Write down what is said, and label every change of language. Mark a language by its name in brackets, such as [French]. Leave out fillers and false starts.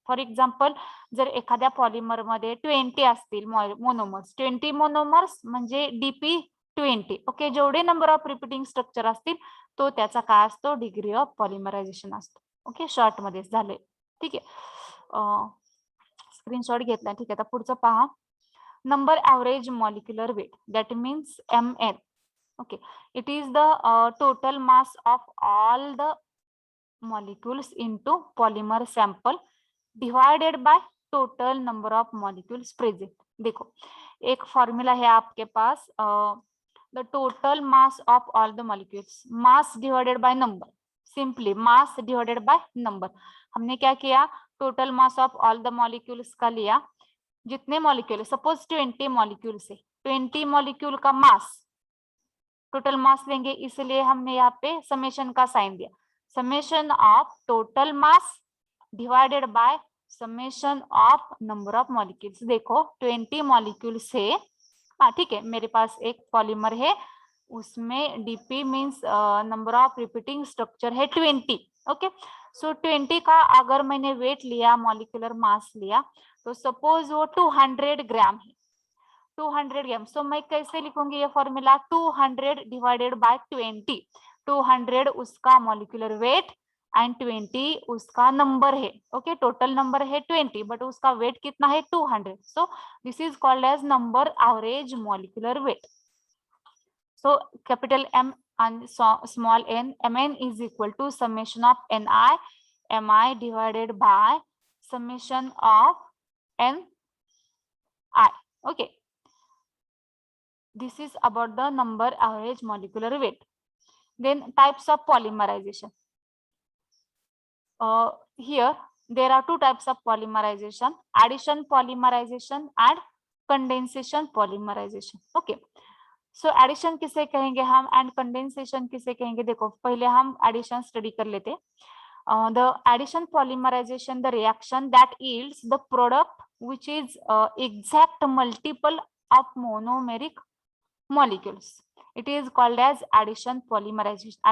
[Marathi] For example, जर एखाद्या polymer मध्ये 20 असतील मोनोमर्स, 20 मोनोमर्स म्हणजे डीपी 20। ओके, जेवढे नंबर ऑफ रिपीटिंग स्ट्रक्चर असतील तो त्याचा काय असतो, डिग्री ऑफ पॉलिमरायझेशन असतो। ओके, शॉर्ट मध्ये झाले, ठीक आहे। स्क्रीनशॉट घेतला, ठीक आहे। आता पुढचं पहा, [English] number average molecular weight, that means mn. Okay, it is the total mass of all the molecules into polymer sample divided by total number of molecules present. [Hindi] देखो, एक फॉर्मूला है आपके पास, [English] the total mass of all the molecules, mass divided by number, simply mass divided by number। [Hindi] हमने क्या किया, [English] total mass of all the molecules [Hindi] का लिया, जितने मॉलिक्यूल, सपोज 20 मॉलिक्यूल से 20 मॉलिक्यूल का मास, टोटल मास लेंगे, इसलिए हमने यहाँ पे समेशन का साइन दिया, summation of total mass divided by summation of number of molecules. देखो 20 मॉलिक्यूल से, हाँ ठीक है, मेरे पास एक पॉलीमर है उसमें DP means number of repeating structure है 20। ओके, सो 20 का अगर मैंने वेट लिया, मॉलिक्यूलर मास लिया, तो सपोज वो 200 ग्राम है, 200 ग्राम। सो मैं कैसे लिखूंगी ये फॉर्मूला, 200 डिवाइडेड बाय 20, 200 उसका मॉलिक्यूलर वेट एंड 20 उसका नंबर है. ओके, टोटल नंबर है 20 बट उसका वेट कितना है 200. [English] So this is called as number average molecular weight. So capital M and small n, Mn is equal to summation of Mi divided by summation of Ni. Okay, this is about the number average molecular weight. Then types of polymerization. Here there are two types of polymerization: addition polymerization and condensation polymerization. [Hindi] Okay, so addition किसे कहेंगे हम and condensation किसे कहेंगे? देखो पहले हम addition study कर लेते. [English] The addition polymerization, the reaction that yields the product which is exact multiple of monomeric molecules, it is called as addition polymerization.